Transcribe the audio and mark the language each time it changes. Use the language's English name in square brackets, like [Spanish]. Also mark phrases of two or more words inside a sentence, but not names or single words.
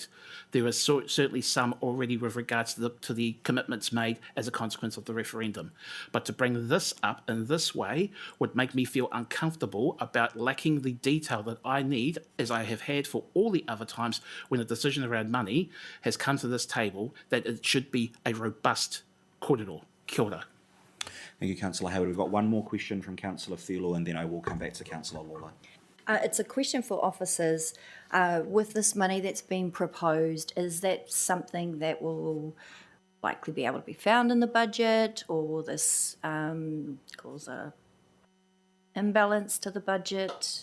[English] There is certainly some already with regards to the commitments made as a consequence of the referendum. But to bring this up in this way would make me feel uncomfortable about lacking the detail that I need, as I have had for all the other times when a decision around money has come to this table, that it should be a robust kōrero. [Māori] Kia ora. [English] Thank you, Councillor Hayward. We've got one more question from Councillor Whelo, and then I will come back to Councillor Lawler. It's a question for officers. With this money that's been proposed, is that something that will likely be able to be found in the budget, or will this cause a imbalance to the budget?